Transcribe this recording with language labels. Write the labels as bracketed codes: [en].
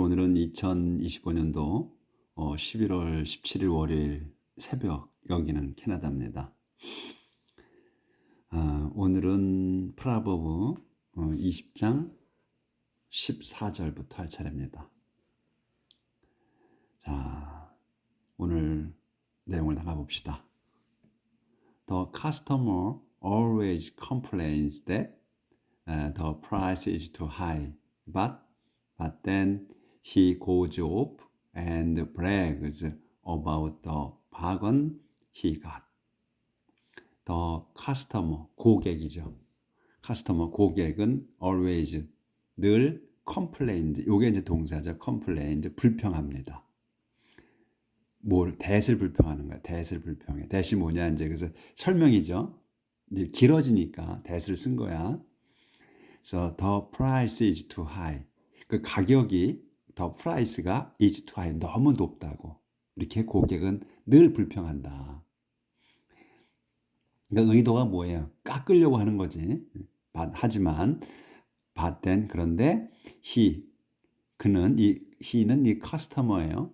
[ko] 오늘은 2025년도 11월 17일 월요일 새벽, 여기는 캐나다입니다. 오늘은 프라버브 20장 14절부터 할 차례입니다. 자, 오늘 내용을 나가봅시다. [en] The customer always complains that the price is too high, but then he goes off and brags about the bargain he got. [ko] The customer, 고객이죠. customer, 고객은 always, 늘 complains, 요게 이제 동사죠. complains, 불평합니다. that을 불평하는 거야. that을 불평해. that이 뭐냐, 이제 그래서 설명이죠. 이제 길어지니까 that을 쓴 거야. [en] 그래서 the price is too high. [ko] 그 가격이 the price 가 is too high, 너무 높다고. 이렇게 고객은 늘 불평한다. 그러니까 의도가 뭐예요? 깎으려고 하는 거지. 하지만 but then, 그런데 그는 he는 이 customer예요.